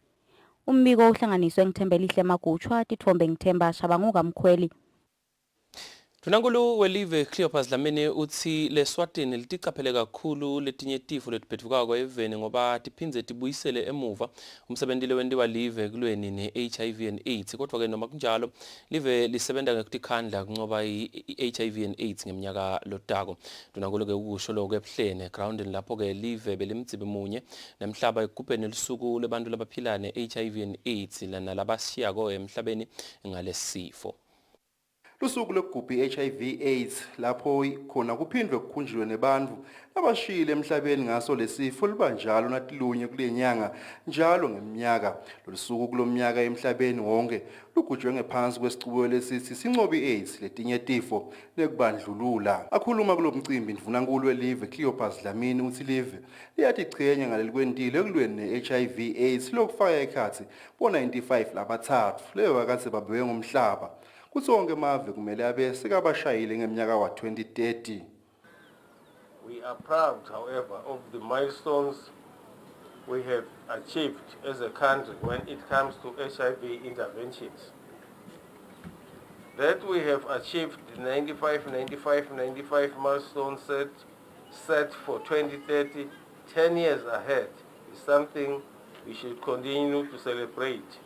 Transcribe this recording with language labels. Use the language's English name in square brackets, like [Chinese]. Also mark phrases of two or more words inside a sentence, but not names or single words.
[Swati] Umbiko uhlanganiswe ngithembelihle Magutshwa titfombe ngithemba Shabangu kaMkhweli. Tunankulu welive Cleopas Dlamini uthi leSwatini liticaphele kakhulu letinye tifo letiphetfukako eveni ngoba tiphindze tibuyisele emuva umsebentile wendiwa live kulweni ne-HIV and AIDS. Kodwa ke noma kunjalo live lisebenta ngekutikhandla kuncoba i-HIV and AIDS ngeminyaka lotako. Tunankulu ke ukusho lokho ebuhlene groundini lapho ke live belimdzibe munye nemhlaba ekugubheni lisuku lebantu labaphila ne-HIV and AIDS lana labasiyako emhlabeni ngalesifo. Lusuku lokugubha i-HIV AIDS lapho khona kuphindwe kukhunjulwe nebantu abashile emhlabeni ngaso lesifo libanjalo natilunye kulenyanga njalo ngeminyaka. Losuku kulomnyaka emhlabeni wonke lugujwe ngephansi kwesicubo lesithi sincobe i-AIDS letinye tifo lekubandlulula. Akhuluma kulomcimbi ndvunankulu welive Cleopas Dlamini uthi live liyatichenya ngaleli kwentile ekulweni ne-HIV AIDS lokufaka ekhatsi bo-95 labathathu leyo wakatsi babewe ngomhlaba. Kutsonke mave kumele abe sekabashayile ngeminyaka wa-2030. [English] We are proud, however, of the milestones we have achieved as a country when it comes to HIV interventions. That we have achieved the 95 milestone set for 2030, 10 years ahead, is something we should continue to celebrate.